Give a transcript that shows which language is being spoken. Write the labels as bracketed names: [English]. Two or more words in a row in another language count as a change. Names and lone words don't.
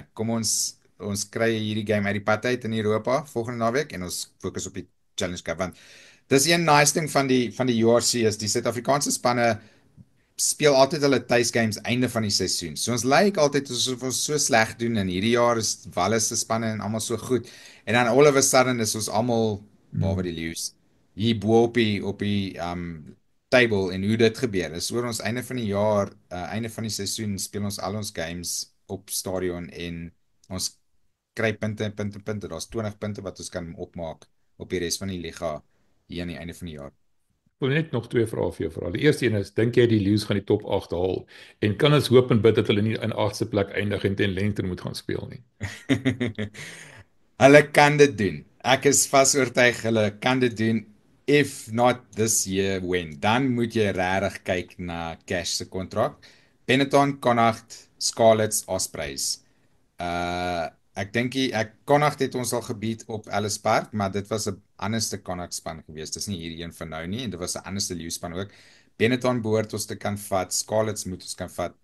[Afrikaans] Kom ons kry hierdie game uit die pad uit in Europa volgende naweek en ons fokus op die Challenge Cup want dis een nice ding van die URC is die Suid-Afrikaanse spanne speel altyd hulle tuisgames einde van die seisoen. So ons lyk altyd asof ons so sleg doen en hierdie jaar is Wallis se spanne en almal so goed. En dan [English] all of a sudden [Afrikaans] is ons almal behalwe Mm. die Lions hier bo op die table en hoe dit gebeur. Is oor ons einde van die jaar, einde van die seisoen speel ons al ons games op stadion en ons kry punte, punte, punte. Daar's 20 punte wat ons kan opmaak op die res van die liga hier aan die einde van die jaar. Ek wil net nog twee vrae vir jou vra. Die eerste een is, dink jy die Lions gaan die top 8 haal en kan ons hoop en bid dat hulle nie in 8ste plek eindig en teen Leinster moet gaan speel nie? Hulle kan dit doen. Ek is vas oortuig hulle kan dit doen. [English] If not this year when, [Afrikaans] dan moet jy regtig kyk na Cash se kontrak. Benetton, Connacht, Scarlets, Ospreys. Ek dink ek Connacht het ons al gebied op Ellis Park, maar dit was 'n anderste Connacht span geweest. Dis nie hierdie een van nou nie en dit was 'n anderste Lions span ook. Benetton behoort ons te kan vat, Scarlets moet ons kan vat.